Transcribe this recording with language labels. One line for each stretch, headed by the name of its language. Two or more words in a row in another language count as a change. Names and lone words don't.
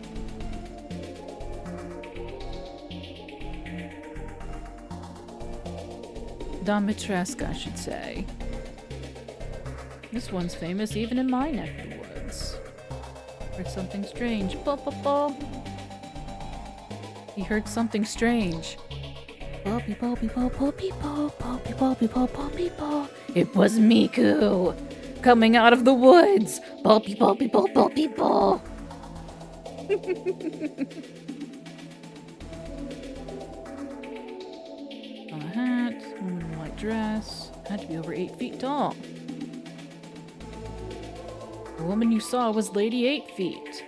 English: Domitresque, I should say. This one's famous even in my neck of the woods. Heard something strange. Bo-bo-bo. He heard something strange. Bo-be-bo-be-bo-bo-be-bo, it was Miku! Coming out of the woods! Bo-be-bo-be-bo-bo-be-bo. A hat, woman in a white dress, had to be over 8 feet tall. The woman you saw was Lady 8 feet.